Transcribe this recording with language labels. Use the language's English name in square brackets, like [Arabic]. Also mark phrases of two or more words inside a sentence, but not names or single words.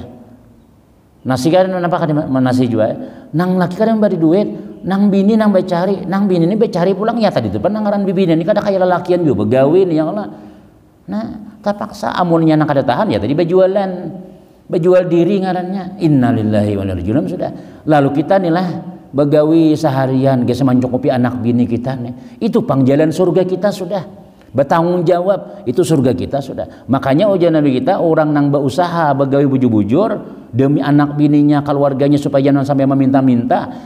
[Banjar] Nasi kan apa kan nasi juga. Nang laki kan bari duit, nang bini nang becari, nang bini ini becari pulang ya tadi itu penangaran bibini ini kada kayak lelakian juga begawi nih ya Allah. Nah, terpaksa amunnya nang kada tahan ya tadi berjualan. Berjual diri ngarannya. [Arabic] إنا لله وإنا إليه راجعون [Banjar] sudah. Lalu kita nilah begawi seharian geus mencukupi anak bini kita nih. Itu pangjalan surga kita sudah. Bertanggung jawab itu surga kita sudah. Makanya ujian Nabi kita orang nang berusaha begawi bujur-bujur demi anak bininya keluarganya supaya jangan sampai meminta-minta.